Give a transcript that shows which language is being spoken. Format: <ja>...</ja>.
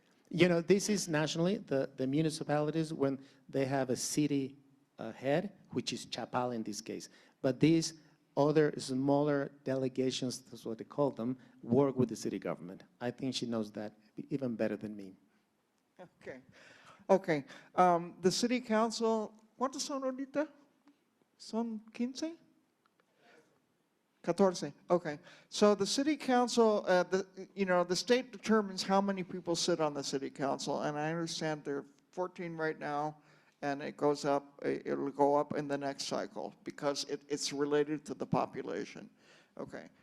<en>You know, this is nationally, the municipalities, when they have a city head, which is Chapala in this case. But these other smaller delegations, that's what they call them, work with the city government. I think she knows that even better than me. Okay. Okay. The city council,</en> <es>¿cuántos son ahorita? ¿Son 15? 14. Okay.</es> <en>So the city council, the state determines how many people sit on the city council, and I understand there are 14 right now, and it goes up, it'll go up in the next cycle because it's related to the population. Okay.</en>